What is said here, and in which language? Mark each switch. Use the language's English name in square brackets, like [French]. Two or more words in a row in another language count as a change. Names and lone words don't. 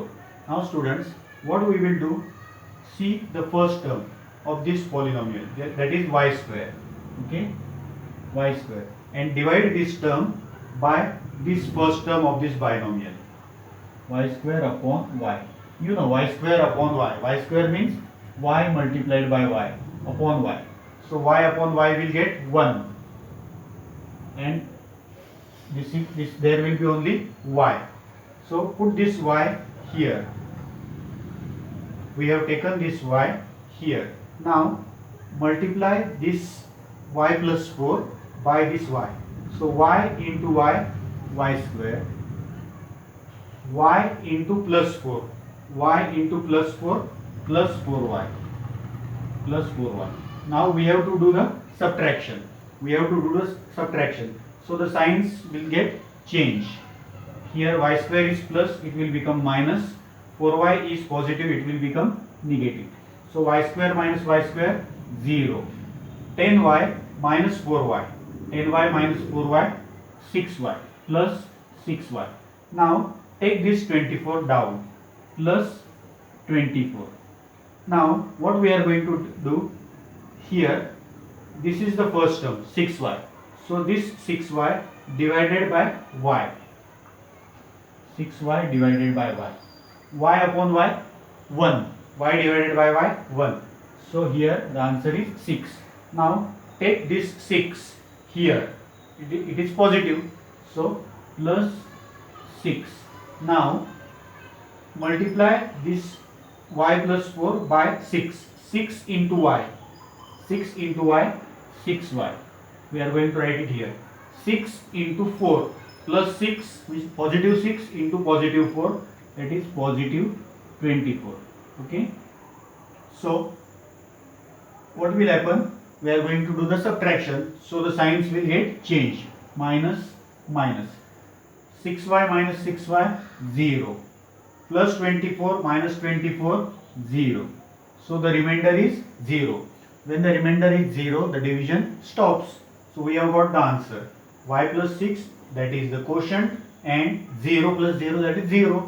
[English] Now students, what we will do? See the first term of this polynomial, that is y square. Okay, y square, and divide this term by this first term of this binomial, y square upon y. You know, y square upon y. Y square means y multiplied by y upon y. So y upon y will get 1, and this there will be only y. So put this y here. We have taken this y here. Now multiply this y plus 4 by this y. So y into y, y square, y into plus 4, y into plus 4, plus 4y, plus 4y. Now we have to do the subtraction. So the signs will get changed. Here y square is plus, it will become minus. 4y is positive, it will become negative. So y square minus y square, 0. 10y minus 4y. 10y minus 4y, 6y, plus 6y. Now take this 24 down, plus 24. Now what we are going to do here, this is the first term, 6y. So this 6y divided by y. 6y divided by y. Y upon y, 1. Y divided by y, 1. So here the answer is 6. Now take this 6 here. It is positive. So plus 6. Now multiply this y plus 4 by 6. 6 into y. 6 into y, 6y. We are going to write it here. 6 into 4 plus 6, which is positive 6 into positive 4, that is positive 24. Okay. So what will happen? We are going to do the subtraction. So the signs will get changed. Minus, minus. 6y minus 6y, 0. Plus 24 minus 24, 0. So the remainder is 0. When the remainder is 0, the division stops. So we have got the answer. Y plus 6, that is the quotient, and 0 plus 0, that is 0.